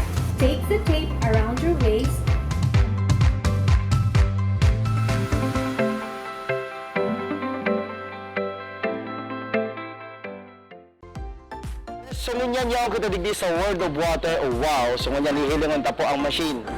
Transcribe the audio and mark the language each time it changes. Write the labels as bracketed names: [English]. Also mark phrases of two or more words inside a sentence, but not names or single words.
[English] Take the tape around your waist. [Bikol] Sungunyan yaw kita digdi sa World of Water o WOW, sungunyan hihilingon ta po ang machine.